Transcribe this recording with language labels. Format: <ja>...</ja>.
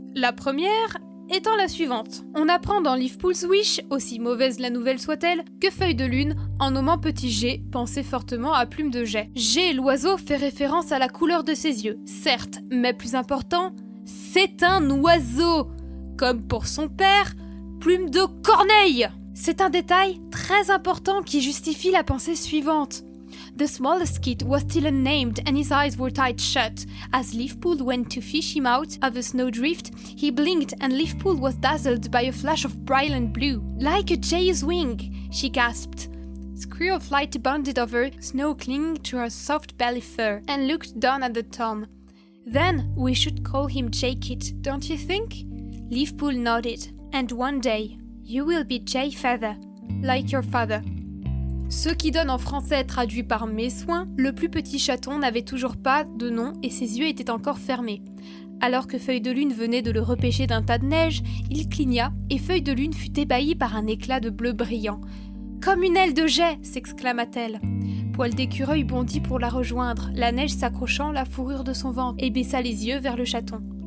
<fr>La première étant la suivante. On apprend dans Leafpool's Wish, aussi mauvaise la nouvelle soit-elle, que Feuille de Lune, en nommant Petit G, pensait fortement à Plume de Jet. G, l'oiseau, fait référence à la couleur de ses yeux, certes, mais plus important, c'est un oiseau. Comme pour son père, Plume de Corneille. C'est un détail très important qui justifie la pensée suivante.</fr> <en>The smallest kid was still unnamed and his eyes were tight shut. As Leafpool went to fish him out of a snowdrift, he blinked and Leafpool was dazzled by a flash of brilliant blue. Like a jay's wing, she gasped. Squirrel flight bounded over, snow clinging to her soft belly fur, and looked down at the Tom. Then we should call him J-Kit, don't you think? Leafpool nodded. And one day, you will be J-Feather, like your father.</en> <fr>Ce qui donne en français traduit par mes soins, le plus petit chaton n'avait toujours pas de nom et ses yeux étaient encore fermés. Alors que Feuille de Lune venait de le repêcher d'un tas de neige, il cligna et Feuille de Lune fut ébahi par un éclat de bleu brillant. « Comme une aile de jet !» s'exclama-t-elle. Poil d'écureuil bondit pour la rejoindre, la neige s'accrochant la fourrure de son ventre, et baissa les yeux vers le chaton.</fr>